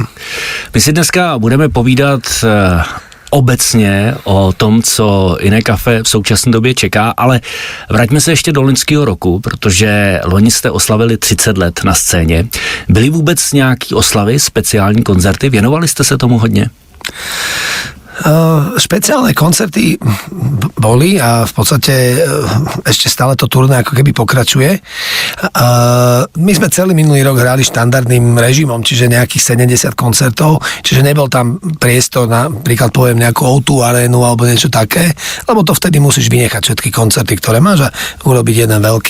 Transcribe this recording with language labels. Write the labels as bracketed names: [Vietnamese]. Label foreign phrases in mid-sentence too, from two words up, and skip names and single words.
[Czech] My si dneska budeme povídat obecně o tom, co Iné kafe v současné době čeká, ale vraťme se ještě do loňského roku, protože loni jste oslavili 30 let na scéně. Byly vůbec nějaký oslavy, speciální koncerty? Věnovali jste se tomu hodně? [Slovak] Špeciálne koncerty boli a v podstate ešte stále to turné ako keby pokračuje. My sme celý minulý rok hrali štandardným režimom, čiže nejakých 70 koncertov, čiže nebol tam priestor na, príklad poviem, nejakú O2 arénu alebo niečo také, lebo to vtedy musíš vynechať všetky koncerty, ktoré máš a urobiť jeden veľký.